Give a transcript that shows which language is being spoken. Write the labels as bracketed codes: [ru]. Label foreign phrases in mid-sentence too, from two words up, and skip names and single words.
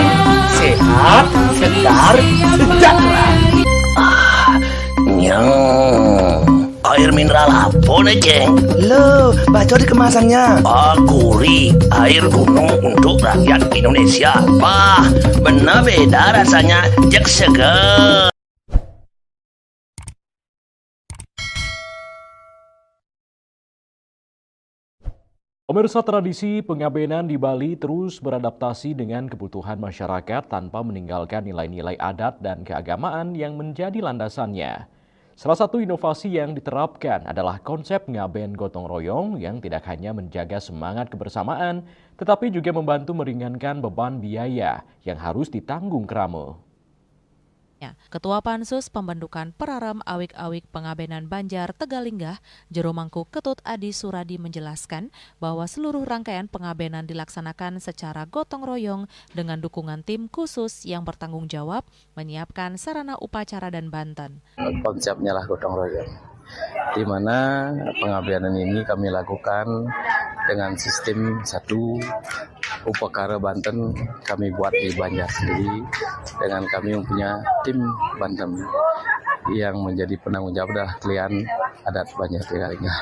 [id] Sehat, segar, sejahtera. Air mineral apa nih, Ceng? Loh, baca di kemasannya. Aguri, air gunung untuk rakyat Indonesia. Wah, benar beda rasanya, [ban] jek seger. [id] Pemirsa, tradisi pengabenan di Bali terus beradaptasi dengan kebutuhan masyarakat tanpa meninggalkan nilai-nilai adat dan keagamaan yang menjadi landasannya. Salah satu inovasi yang diterapkan adalah konsep ngaben gotong royong yang tidak hanya menjaga semangat kebersamaan, tetapi juga membantu meringankan beban biaya yang harus ditanggung Kramo. Ketua Pansus Pembentukan Peraram Awik-Awik Pengabenan Banjar Tegalinggah, Jero Mangku Ketut Adi Suradi menjelaskan bahwa seluruh rangkaian pengabenan dilaksanakan secara gotong royong dengan dukungan tim khusus yang bertanggung jawab menyiapkan sarana upacara dan banten. Konsepnya lah gotong royong, di mana pengabenan ini kami lakukan dengan sistem satu upakara Banten kami buat di Banjar sendiri dengan kami mempunyai tim Banten yang menjadi penanggung jawab adalah klien adat Banjar Tegalinggah.